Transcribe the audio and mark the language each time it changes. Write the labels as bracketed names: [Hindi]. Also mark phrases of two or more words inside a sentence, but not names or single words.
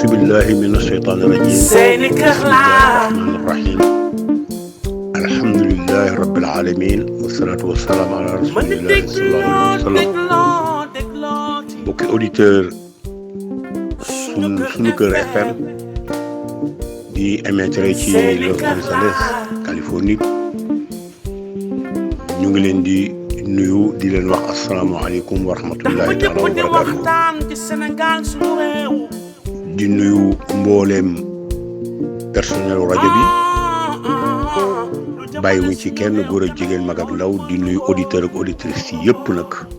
[Arabic] بالله من الشيطان الرجيم بسم الله الرحمن الرحيم الحمد لله رب العالمين والصلاة والسلام على رسول الله صلى الله عليه وسلم [Wolof] بوكي auditeur sunu kër FM di émettre ci Los Angeles Californie ñu ngi leen di nuyu di leen wax asalaamaaleykum [Arabic] ورحمة الله تعالى وبركاته [Wolof] di nuyu mbooleem personnel rajo bi bàyyiwuñ ci kenn góor ak jigéen mag ak ndaw di nuyu auditeur ak auditrice yi yëpp nag